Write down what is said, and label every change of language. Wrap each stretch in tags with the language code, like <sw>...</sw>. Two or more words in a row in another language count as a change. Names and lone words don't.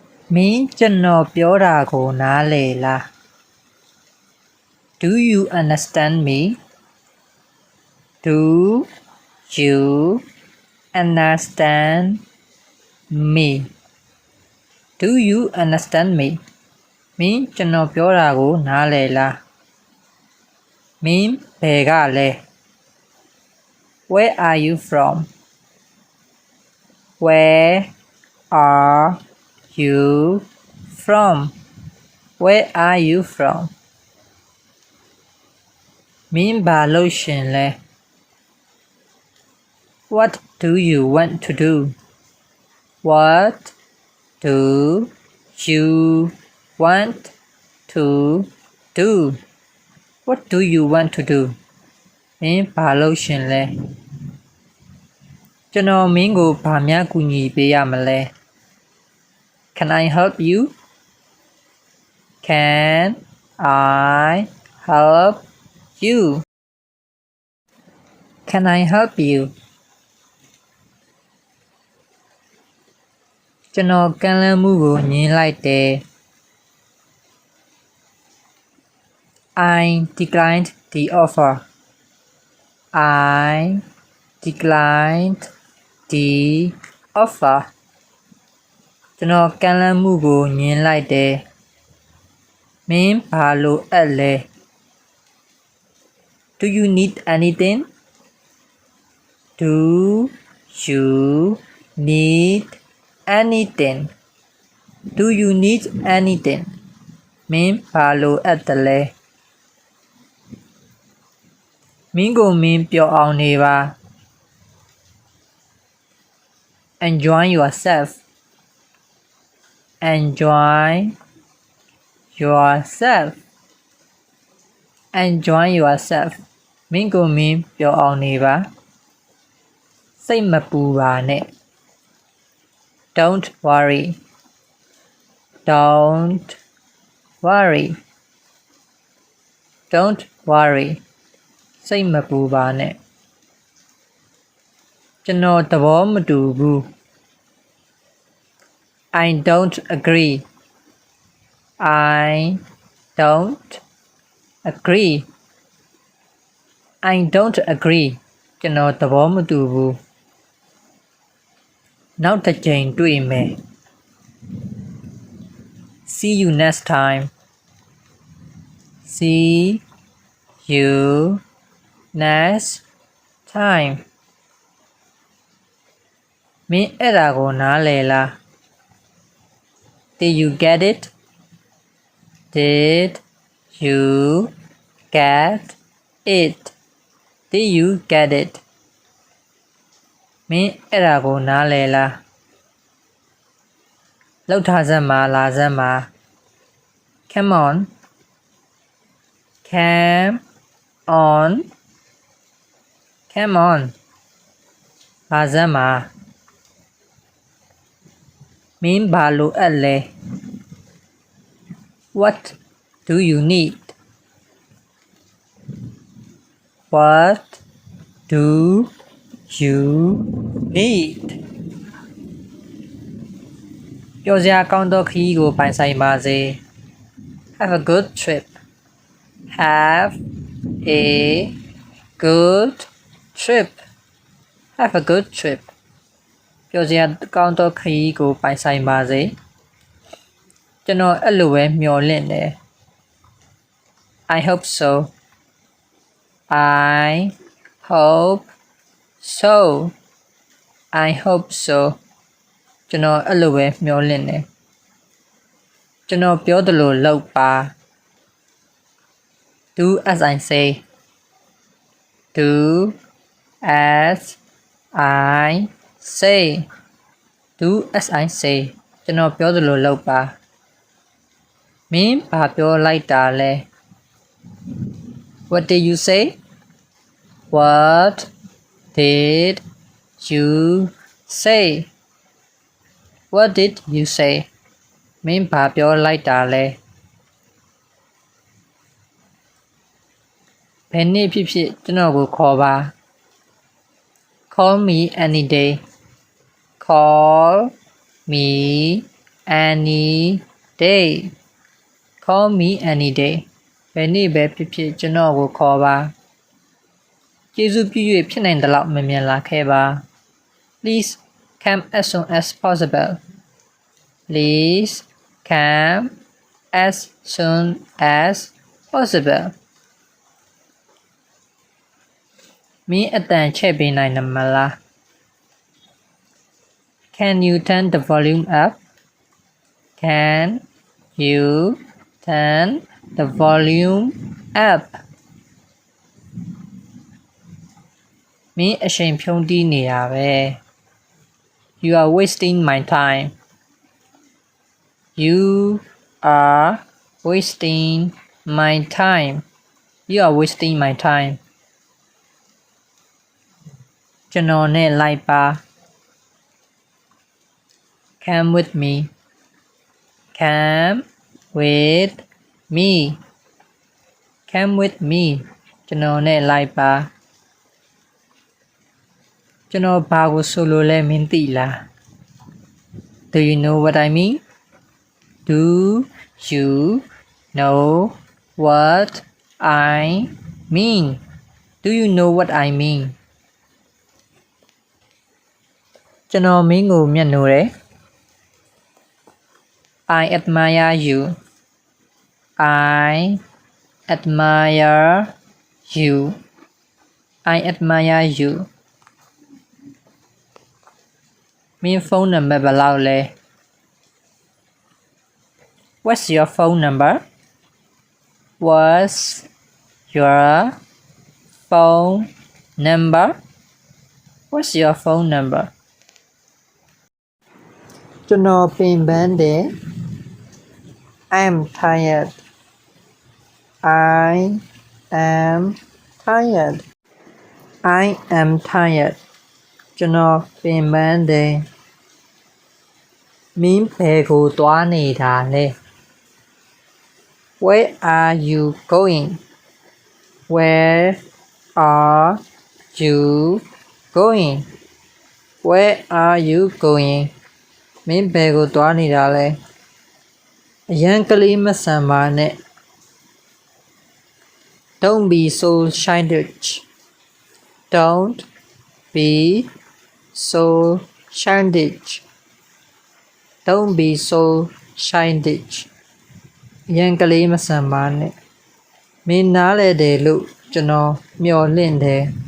<my>မင်းကျွန်တော်ပြောတာကိုနားလည်လား</my> <en>Do you understand me? Do you understand me? Do you understand me?</en> <my>မင်းကျွန်တော်ပြောတာကိုနားလည်လားမင်းဘယ်ကလဲ</my> <en>Where are you from? Where are you from? Where are you from?</en> <my>မင်းဘာလုပ်ရှင်လဲ</my> <en>What do you want to do? What do you want to do? What do you want to do?</en> <my>မင်းဘာလုပ်ရှင်လဲကျွန်တော်မင်းကိုဘာများကူညီပေးရမလဲ</my> <en>Can I help you? Can I help you? Can I help you?</en> <my>ကျွန်တော်ကမ်းလှမ်းမှုကိုညှင်းလိုက်တယ်</my> <en>I declined the offer. I declined the offer.</en> <my>ကျွန်တော်ကမ်းလှမ်းမှုကိုညှင်းလိုက်တယ်မင်းဘာလိုအပ်လဲ</my> <en>Do you need anything? Do you need anything? Do you need anything?</en> <my>မင်းဘာလိုအပ်တယ်လဲမင်းကိုမင်းပျော်အောင်နေပါ</my> <en>Enjoy yourself. Enjoy yourself. Enjoy yourself.</en> <my>မင်းကိုမင်းပျော်အောင်နေပါစိတ်မပူပါနဲ့</my> <en>Don't worry. Don't worry. Don't worry.</en> <my>စိတ်မပူပါနဲ့ကျွန်တော်သဘောမတူဘူး</my> <en>I don't agree. I don't agree. I don't agree.</en> <my>ကျွန်တော်သဘောမတူဘူးနောက်တစ်ချိန်တွေ့မယ်</my> <en>See you next time. See you next time.</en> <my>မင်းအဲ့ဒါကိုနားလည်လား</my> <en>Did you get it? Did you get it? Did you get it?</en> <my>မင်းအဲ့ဒါကိုနားလည်လားလောက်ထားစမ်းပါလာစမ်းပါ</my> <en>Come on. Come on. Come on.</en> <my>လာစမ်းပါမင်းဘာလိုအပ်လဲ</my> <en>What do you need? What do you need?</en> <my>ပျော်စရာကောင်းသောခရီးကိုပိုင်ဆိုင်ပါစေ</my> <en>Have a good trip. Have a good trip. Have a good trip.</en> <my>ပျော်စရာကောင်းသောခရီးကိုပိုင်ဆိုင်ပါစေကျွန်တော်အဲ့လိုပဲမျှော်လင့်တယ်</my> <en>I hope so. I hope so. I hope so.</en> <my>ကျွန်တော်အဲ့လိုပဲမျှော်လင့်တယ်ကျွန်တော်ပြောသလိုလုပ်ပါ</my> <en>Do as I say. Do as I say. Do as I say.</en> <my>ကျွန်တော်ပြောသလိုလုပ်ပါမင်းဘာပြောလိုက်တာလဲ</my> <en>What did you say? What did you say? What did you say?</en> <my>မင်းဘာပြောလိုက်တာလဲဘယ်နေ့ဖြစ်ဖြစ်ကျွန်တော်ကိုခေါ်ပါ</my> <en>Call me any day. Call me any day call me any day</en> <my>ဘယ်နေ့ပဲဖြစ်ဖြစ်ကျွန်တော်ကိုခေါ်ပါကျေးဇူးပြု၍ဖြစ်နိုင်သလောက်မြန်မြန်လာခဲ့ပါ</my> <en>Please come as soon as possible Please come as soon as possible</en> <my>မင်းအတန်ချဲ့ပေးနိုင်မလား</my> <en>Can you turn the volume up Can you turn the volume up</en> <my>မင်းအချိန်ဖြုံးတီးနေတာပဲ</my> <en>You are wasting my time You are wasting my time You are wasting my time</en> <my>ကျွန်တော်နဲ့လိုက်ပါ</my> <en>Come with me Come with me Come with me</en> <my>ကျွန်တော်နဲ့လိုက်ပါ ကျွန်တော်ဘာကိုဆိုလိုလဲမင်းသိလား</my> <en>Do you know what I mean Do you know what I mean Do you know what I mean</en> <my>ကျွန်တော်မင်းကိုမျက်နှိုးတယ်</my> <en>I admire you I admire you I admire you</en> <my>မင်းဖုန်းနံပါတ်ဘယ်လောက်လဲ</my> <en>What's your phone number What's your phone number What's your phone number</en> <my>ကျွန်တော်ပင်ပန်းတယ်</my> <en>I'm tired I am tired I am tired</en> <my>ကျွန်တော်ပင်ပန်းတယ် မင်းဘယ်ကိုသွားနေတာလဲ</my> <en>Where are you going Where are you going</en> <my>Where are you going မင်းဘယ်ကိုသွားနေတာလဲအရန်ကလေးမဆန်ပါနဲ့</my> <en>Don't be so childish Don't be so childish Don't be so childish</en> <my>အရန်ကလေးမဆန်ပါနဲ့မင်းနားလဲတယ်လို့ကျွန်တော်မျှော်လင့်တယ်</my>